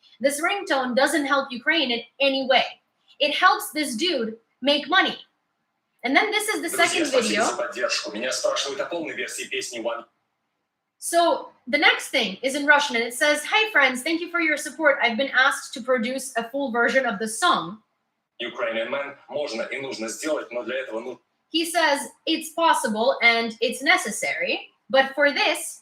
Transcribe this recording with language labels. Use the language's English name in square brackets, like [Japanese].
[English] This ringtone doesn't help Ukraine in any way. It helps this dude make money. And then this is the second video. So the next thing is in Russian, and it says, "Hi friends, thank you for your support. I've been asked to produce a full version of the song." Ukrainian man, [Russian] можно и нужно сделать, но для этого [English] He says it's possible and it's necessary, but for this,